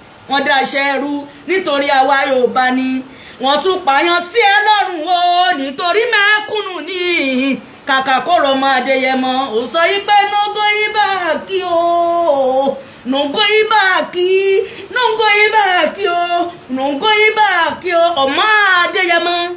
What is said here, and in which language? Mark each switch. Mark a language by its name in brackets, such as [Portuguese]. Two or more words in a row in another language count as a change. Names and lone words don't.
[Yoruba] Wọ́n dá iṣẹ́ ẹrú nítorí àwa Yorùbá ni. Wọ́n tún pààyàn sí ẹ lọ́rùn o, nítorí mẹ́kúnnù ni. Kàkà kó rọmọ Adéyẹmọ, ó sọ yí pé, [English] "No going back o, no going back, no going back o, no going back o." [Yoruba] Ọmọ Adéyẹmọ.